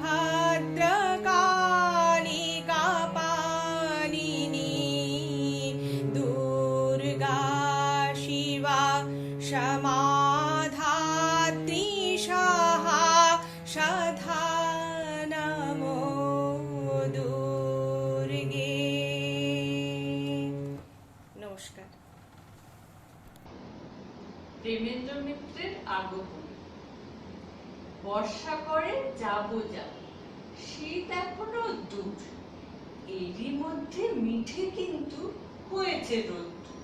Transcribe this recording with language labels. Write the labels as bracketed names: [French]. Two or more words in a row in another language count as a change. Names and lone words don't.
[Sanskrit] भद्रकाली कापालिनी दुर्गा शिवा क्षमा धात्री स्वाहा सदा नमो दुर्गे নমস্কার। [Bangla] প্রেমেন্দ্র মিত্রের আগমন। বর্ষা করে যাবো যাব, শীত এখনো দূর, এরই মধ্যে মিঠে কিন্তু হয়েছে রোদ্দুর।